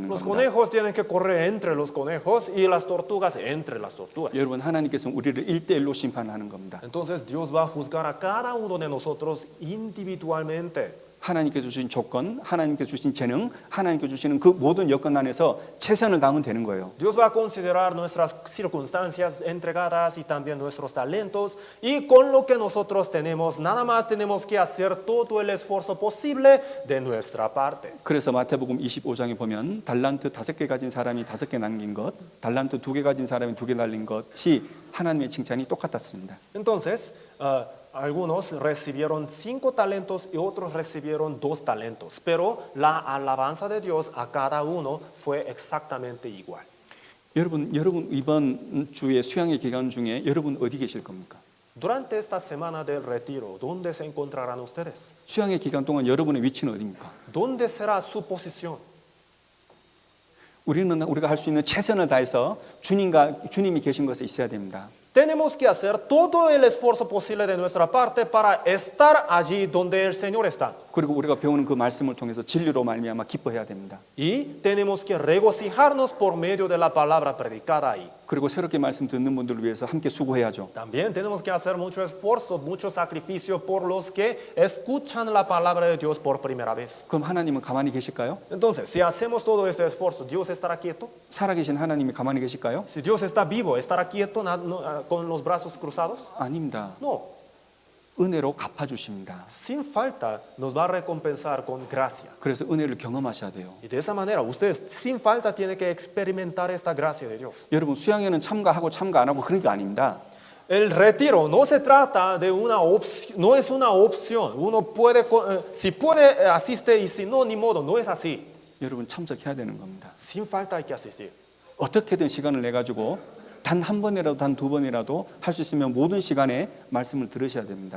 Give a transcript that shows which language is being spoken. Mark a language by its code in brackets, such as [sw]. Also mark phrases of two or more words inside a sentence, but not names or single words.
[es] Los [ko] 겁니다. [es] conejos tienen que correr entre los conejos y las tortugas entre las tortugas. [ko] 여러분 하나님께서는 우리를 1대1로 심판하는 겁니다. [es] Entonces Dios va a juzgar a cada uno de nosotros individualmente. [ko] 하나님께 주신 조건, 하나님께 주신 재능, 하나님께 주시는 그 모든 여건 안에서 최선을 다하면 되는 거예요. [es] Dios va a considerar nuestras circunstancias entregadas y también nuestros talentos, y con lo que nosotros tenemos, nada más tenemos que hacer todo el esfuerzo posible de nuestra parte. [ko] 그래서 마태복음 25장에 보면 달란트 5개 가진 사람이 5개 남긴 것, 달란트 2개 가진 사람이 2개 날린 것이 하나님의 칭찬이 똑같았습니다. [es] Entonces, algunos recibieron 5 talentos y otros recibieron 2 talentos, pero la alabanza de Dios a cada uno fue exactamente igual. [ko] 여러분 이번 주에 수양의 기간 중에 여러분 어디 계실 겁니까? [es] Durante esta semana del retiro, ¿dónde se encontrarán ustedes? [ko] 수양의 기간 동안 여러분의 위치는 어디입니까? [es] ¿Dónde será su posición? [ko] 우리가 할 수 있는 최선을 다해서 주님이 계신 곳에 있어야 됩니다. [es] Tenemos que hacer todo el esfuerzo posible de nuestra parte para estar allí donde el Señor está. [ko] 그리고 우리가 배우는 그 말씀을 통해서 진리로 말미암아 기뻐해야 됩니다. [es] Y tenemos que regocijarnos por medio de la palabra predicada ahí. [ko] 그리고 새롭게 말씀 듣는 분들을 위해서 함께 수고해야죠. [es] También tenemos que hacer mucho esfuerzo, mucho sacrificio por los que escuchan la palabra de Dios por primera vez. [ko] 그럼 하나님은 가만히 계실까요? [es] Entonces, si hacemos todo ese esfuerzo, ¿Dios estará quieto? [ko] 살아계신 하나님이 가만히 계실까요? [es] Si Dios está vivo, ¿estará quieto con los brazos cruzados? [ko] 아닙니다. [es] No. [ko] 은혜로 갚아주십니다. [es] Sin falta nos va a recompensar con gracia. [ko] 그래서 은혜를 경험하셔야 돼요. [es] Y de esa manera, ustedes sin falta tienen que experimentar esta gracia de Dios. [ko] 여러분 수양에는 참가하고 참가 안 하고 그런 게 아닙니다. [es] El retiro no se trata de una opción, no es una opción. Uno puede, si puede, asiste y si no, ni modo, no es así. [ko] 여러분 참석해야 되는 겁니다. [es] Sin falta hay que asistir. [ko] 어떻게든 시간을 내 가지고 단 한 번이라도 단 2번이라도 할 수 있으면 모든 시간에 말씀을 들으셔야 됩니다.